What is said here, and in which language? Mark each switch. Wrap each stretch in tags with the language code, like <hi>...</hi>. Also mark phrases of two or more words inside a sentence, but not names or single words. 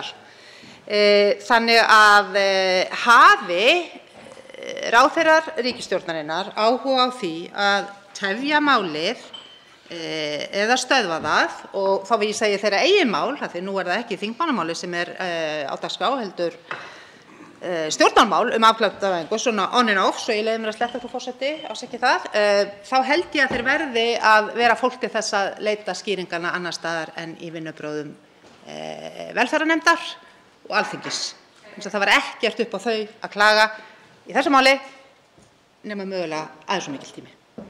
<is>Þannig að hafi ráðherrar ríkisstjórnarinnar áhuga á því að tefja málið eða stöðva það, og þá vísa ég þeirra eigin mál, því nú er það ekki þingmannamáli sem er á dagskrá heldur stjórnarmál afglæpavæðingu, svona</is> <en>on and off,</en> <is>svo ég leyfi mér að sletta, frú forseti, ásækki það, þá held ég að þeir verði að vera fólk til þess að leita skýringarna annar staðar en í vinnubrögðum velferðarnefndar og Alþingis. Það var ekkert upp á þau að klaga í þessu máli nema mögulega aðeins svo mikill tími.</is>